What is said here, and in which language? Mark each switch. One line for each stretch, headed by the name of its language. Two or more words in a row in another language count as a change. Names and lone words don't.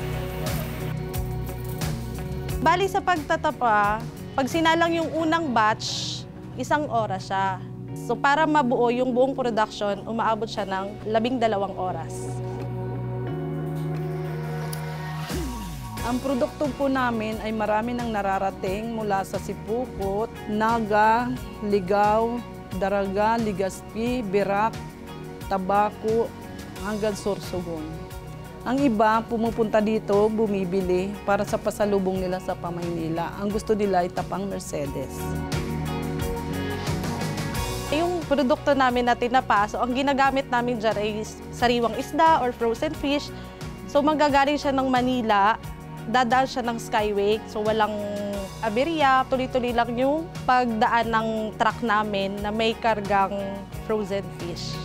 Filipino: Bali sa pagtatapa, pag sinalang yung unang batch, 1 oras siya. So para mabuo yung buong production, umaabot siya ng 12 oras. Ang produkto po namin ay marami nang nararating mula sa sipukot, naga, ligaw, daraga, ligaspi, birak, Tabaco, hanggang Sorsogon. Ang iba, pumupunta dito, bumibili para sa pasalubong nila sa Pamaynila. Ang gusto nila ay tapang Mercedes. Yung produkto namin na tinapa, so ang ginagamit namin dyan ay sariwang isda or
English: frozen fish.
Filipino: So manggagaling siya ng Manila, dadaan siya ng Skyway, so walang aberya, tuloy-tuloy lang yung pagdaan ng truck namin na may kargang
English: frozen fish.